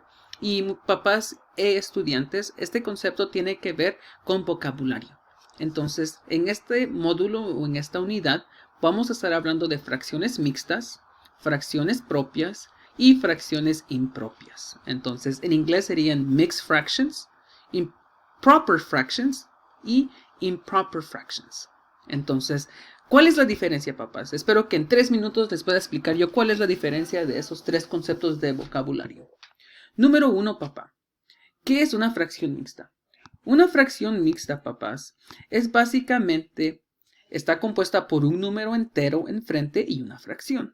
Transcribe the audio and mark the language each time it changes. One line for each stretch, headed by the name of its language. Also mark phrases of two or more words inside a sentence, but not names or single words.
Spanish: Y papás e estudiantes, este concepto tiene que ver con vocabulario. Entonces, en este módulo o en esta unidad, vamos a estar hablando de fracciones mixtas, fracciones propias y fracciones impropias. Entonces, en inglés serían
English: mixed fractions, improper fractions
Spanish: y
English: improper fractions.
Spanish: Entonces, ¿cuál es la diferencia, papás? Espero que en 3 minutos les pueda explicar yo cuál es la diferencia de esos tres conceptos de vocabulario. Número uno, papá. ¿Qué es una fracción mixta? Una fracción mixta, papás, es básicamente, está compuesta por un número entero enfrente y una fracción.